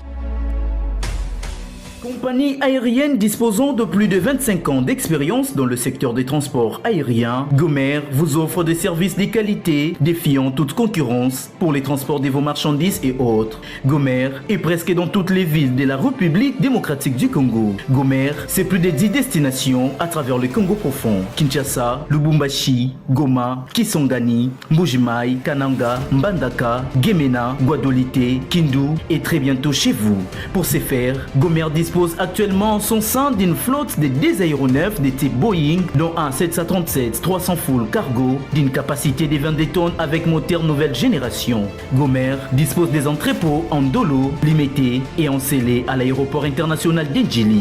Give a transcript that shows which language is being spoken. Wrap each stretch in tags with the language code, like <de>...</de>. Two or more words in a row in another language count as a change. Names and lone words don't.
<fr>Compagnie aérienne disposant de plus de 25 ans d'expérience dans le secteur des transports aériens, Gomer vous offre des services de qualité défiant toute concurrence pour les transports de vos marchandises et autres. Gomer est presque dans toutes les villes de la République démocratique du Congo. Gomer, c'est plus de 10 destinations à travers le Congo profond. Kinshasa, Lubumbashi, Goma, Kisangani, Mbujimai, Kananga, Mbandaka, Gemena, Guadolite, Kindu et très bientôt chez vous. Pour ce faire, Gomer dispose actuellement son sein d'une flotte de 10 aéronefs de type Boeing, dont un 737-300 full cargo d'une capacité de 22 tonnes avec moteur nouvelle génération. Gomer dispose des entrepôts en dolo, limités et en scellé à l'aéroport international d'Edjili.</fr>